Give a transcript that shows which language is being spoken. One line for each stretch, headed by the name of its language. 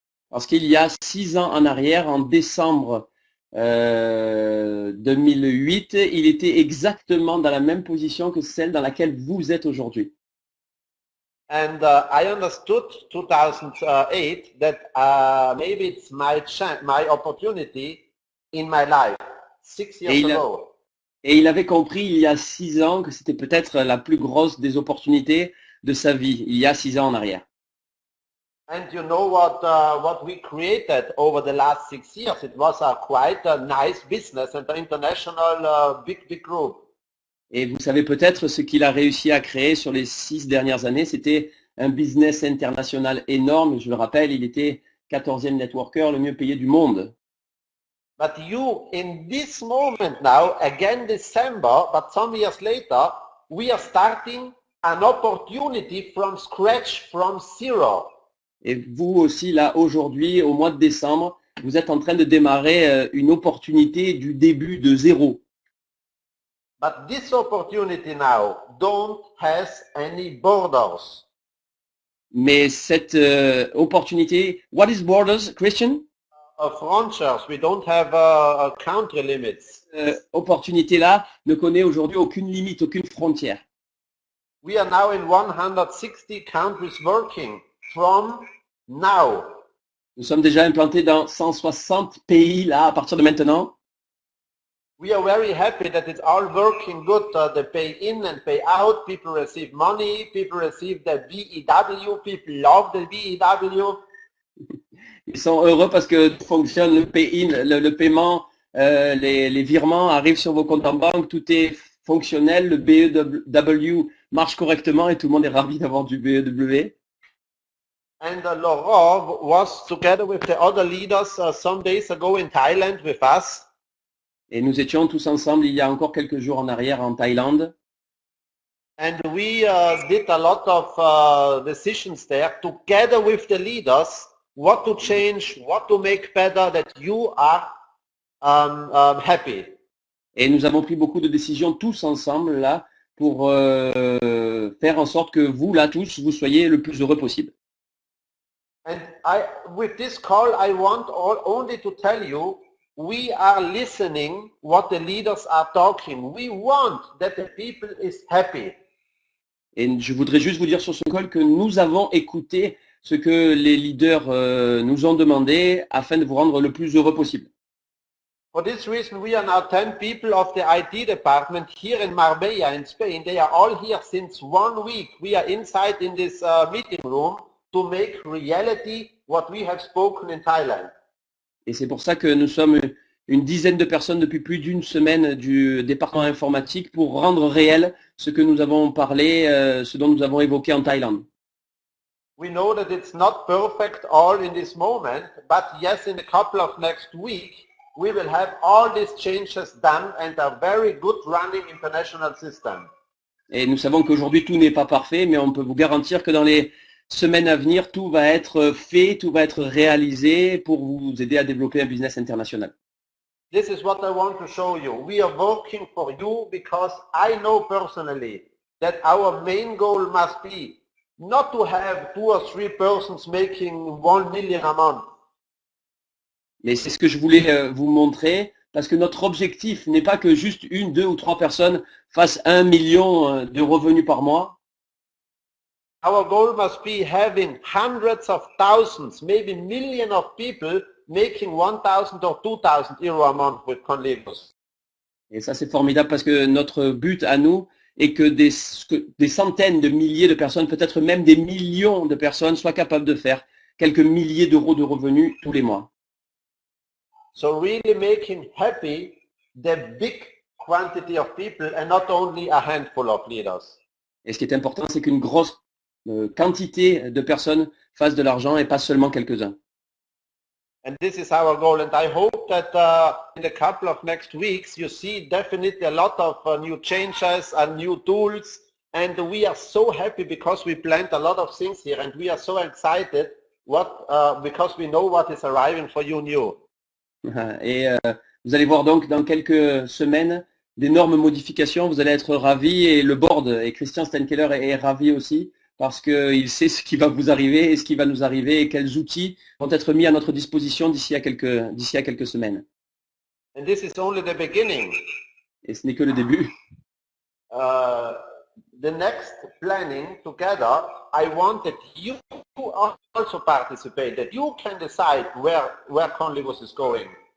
French: Parce qu'il y a 6 ans en arrière, en décembre 2008, il était exactement dans la même position que celle dans laquelle vous êtes aujourd'hui.
English: And I understood 2008 that maybe it's my opportunity in my life 6 years ago.
French: Et il avait compris il y a 6 ans que c'était peut-être la plus grosse des opportunités de sa vie, il y a 6 ans en arrière.
English: And you know what we created over the last 6 years? It was quite a nice business and an international big group.
French: Et vous savez peut-être ce qu'il a réussi à créer sur les 6 dernières années, c'était un business international énorme. Je le rappelle, il était 14e networker le mieux payé du monde.
English: But you, in this moment now, again December, but some years later, we are starting an opportunity from scratch, from zero.
French: Et vous aussi, là, aujourd'hui, au mois de décembre, vous êtes en train de démarrer une opportunité du début de zéro.
English: But this opportunity now don't has any borders.
French: Mais cette opportunité,
English: what is borders, Christian? Frontiers, we don't have country limits.
French: Opportunité-là ne connaît aujourd'hui aucune limite, aucune frontière.
English: We are now in 160 countries working from now.
French: Nous sommes déjà implantés dans 160 pays là à partir de maintenant.
English: We are very happy that it's all working good. The pay in and pay out. People receive money. People receive the BEW. People love the BEW.
French: Ils sont heureux parce que fonctionne le pay-in, le paiement, les virements arrivent sur vos comptes en banque, tout est fonctionnel, le BEW marche correctement et tout le monde est ravi d'avoir du BEW.
English: And Laurent was together with the other leaders some days ago in Thailand with us.
French: Et nous étions tous ensemble il y a encore quelques jours en arrière en Thaïlande.
English: And we did a lot of decisions there together with the leaders, what to change, what to make better, that you are happy.
French: Et nous avons pris beaucoup de décisions tous ensemble là pour faire en sorte que vous là tous, vous soyez le plus heureux possible.
English: And with this call, I want only to tell you, we are listening what the leaders are talking. We want that the people is happy.
French: Et je voudrais juste vous dire sur ce call que nous avons écouté ce que les leaders nous ont demandé afin de vous rendre le plus heureux possible.
English: For this reason, we are now 10 people of the IT department here in Marbella in Spain. They are all here since 1 week. We are inside in this meeting room to make reality what we have spoken in Thailand.
French: Et c'est pour ça que nous sommes une dizaine de personnes depuis plus d'une semaine du département informatique pour rendre réel ce que nous avons parlé, ce dont nous avons évoqué en Thaïlande.
English: We know that it's not perfect all in this moment, but yes, in a couple of next week, we will have all these changes done and a very good running international system.
French: Et nous savons qu'aujourd'hui tout n'est pas parfait, mais on peut vous garantir que dans les semaines à venir, tout va être fait, tout va être réalisé pour vous aider à développer un business international.
English: This is what I want to show you. We are working for you because I know personally that our main goal must be not to have 2 or 3 persons making 1 million a month.
French: Mais c'est ce que je voulais vous montrer, parce que notre objectif n'est pas que juste 1, 2 ou 3 personnes fassent 1 million de revenus par mois.
English: Our goal must be having hundreds of thousands, maybe millions of people making 1,000 or 2,000 euro a month with Conligus.
French: Et ça, c'est formidable parce que notre but à nous est que des centaines de milliers de personnes, peut-être même des millions de personnes soient capables de faire quelques milliers d'euros de revenus tous les mois.
English: So really make him happy, the big quantity of people and not only a handful of leaders.
French: Et ce qui est important, c'est qu'une grosse quantité de personnes fassent de l'argent et pas seulement quelques-uns.
English: And this is our goal. And I hope that in a couple of next weeks, you see definitely a lot of new changes and new tools. And we are so happy because we planned a lot of things here and we are so excited because we know what is arriving for you new.
French: Et vous allez voir donc dans quelques semaines d'énormes modifications. Vous allez être ravis et le board et Christian Steinkeller est ravi aussi parce qu'il sait ce qui va vous arriver et ce qui va nous arriver et quels outils vont être mis à notre disposition d'ici à quelques semaines.
English: And this is only the beginning.
French: Et ce n'est que le début.
English: The next planning together, I want that you also participate, that you can decide where Conlivus is going.